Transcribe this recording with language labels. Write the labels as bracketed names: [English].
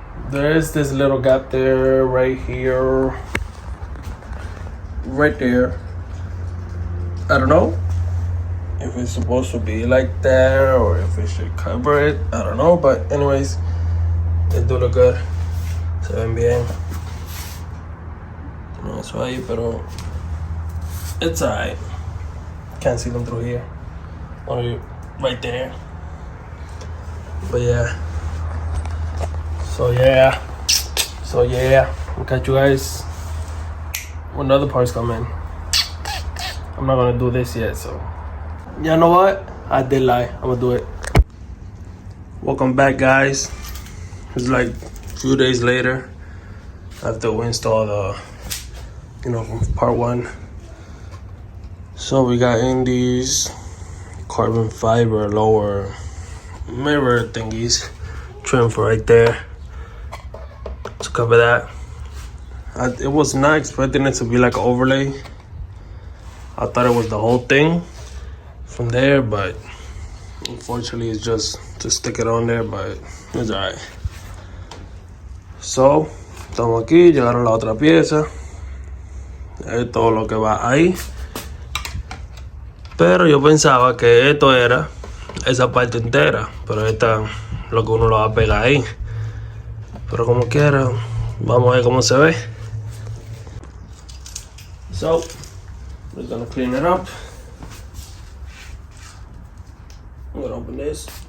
[English] There is this little gap there, right here, right there. I don't know if it's supposed to be like that or if it should cover it. I don't know, but anyways, they do look good. [Spanish] Se ven bien. No, eso ahí, pero [English] it's alright. Can't see them through here. Or right there. But yeah. So yeah. We'll catch you guys when the other parts come in. I'm not gonna do this yet, so. You know what? I did lie. I'm gonna do it. Welcome back, guys. It's like a few days later after we install the, part one. So we got in these carbon fiber lower mirror thingies, trim for right there to cover that. It was not expecting it to be like an overlay. I thought it was the whole thing from there, but unfortunately it's just to stick it on there, but it's alright. [Spanish] So, estamos aquí, llegaron la otra pieza. Es todo lo que va ahí. Pero yo pensaba que esto era esa parte entera, pero esta lo que uno lo va a pegar ahí. Pero como quiera, vamos a ver cómo se ve. [English] So, we're gonna clean it up. I'm gonna open this.